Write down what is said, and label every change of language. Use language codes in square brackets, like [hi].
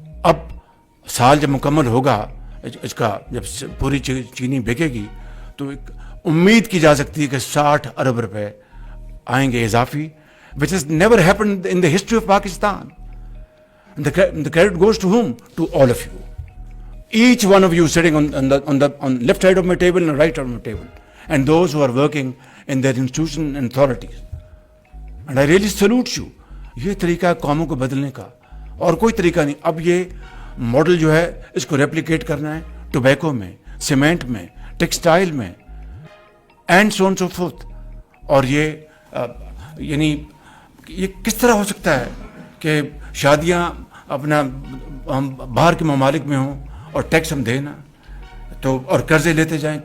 [ur] اب سال جب مکمل ہوگا اس کا، جب پوری چینی بکے گی تو امید کی جا سکتی ہے کہ 60 ارب روپے آئیں گے اضافی, [en] which has never happened in the history of Pakistan. The credit goes to whom? To all of you. Each one of you sitting on left side of my table and right side of my table, and those who are working in their institution and authorities. And I really salute you. [ur] یہ طریقہ ہے قوموں کو بدلنے کا, اور کوئی طریقہ نہیں. اب یہ ماڈل جو ہے اس کو ریپلیکیٹ کرنا ہے ٹوبیکو میں, سیمنٹ میں, ٹیکسٹائل میں, [en] And so on so forth. [ur] اور یہ یعنی یہ کس طرح ہو سکتا ہے کہ شادیاں اپنا ہم باہر کے ممالک میں ہوں اور ٹیکس ہم دیں نا, تو اور قرضے لیتے جائیں.